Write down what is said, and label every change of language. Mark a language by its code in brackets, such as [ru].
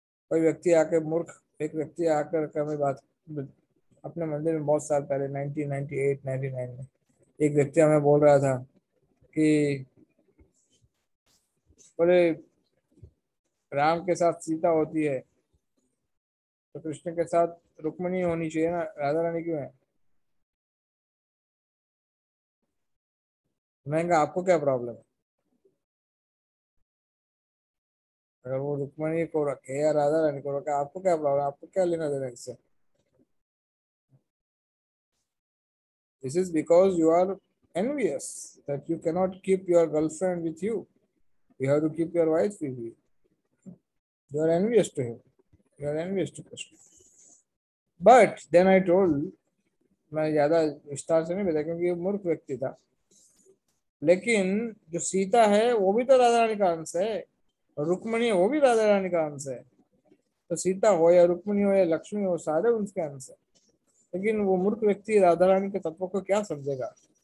[hi] कोई व्यक्ति आके मूर्ख, एक व्यक्ति आकर के हमें बात, अपने मंदिर में बहुत साल पहले 1998 99 में एक व्यक्ति हमें बोल रहा था कि बोले राम के साथ सीता होती है तो कृष्ण के साथ रुक्मिणी होनी चाहिए ना, राधा रानी क्यों है? मैंने कहा आपको क्या प्रॉब्लम है? अगर वो रुक्मिणी को रखे या राधा रानी को रखे, आपको क्या प्रॉब्लम, आपको क्या लेना देना इससे? [en] This is because you are envious that you cannot keep your girlfriend with you. You have to keep your wife with you. You are envious to him. You are envious to Krishna. But then I told, [hi] मैं ज्यादा विस्तार से नहीं बताया क्योंकि ये मूर्ख व्यक्ति था, लेकिन जो सीता है वो भी तो राधा रानी का अंश है, और रुक्मणी है वो भी राधा रानी का अंश है। तो सीता हो या रुक्मणी हो या लक्ष्मी हो, सारे उनके अंश है। लेकिन वो मूर्ख व्यक्ति राधा रानी के तत्व को क्या समझेगा?